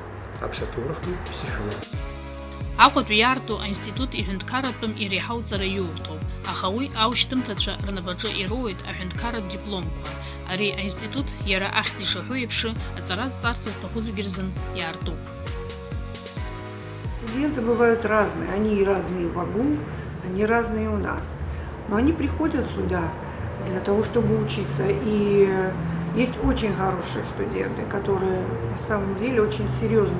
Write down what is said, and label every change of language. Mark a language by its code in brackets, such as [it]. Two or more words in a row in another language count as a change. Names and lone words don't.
[ab] Аԥсҭа ҭоурых ԥсышәала. Аҟәатәи иаарту аинститут иҳәынҭқарратәым иреиҳауҵара иоурҭоуп, аха уи аушьҭымҭацәа рнапаҿы ироуеит аҳәынҭқарратә дипломқәа. Ари аинститут иара ахьӡ ишаҳәо еиԥш аҵара зҵарц зҭаху зегьы рзын иаартуп. [ru] Студенты бывают разные, они и разные в АГУ, они разные у нас. Но они приходят сюда для того, чтобы учиться. И есть очень хорошие студенты, которые на самом деле очень серьезно.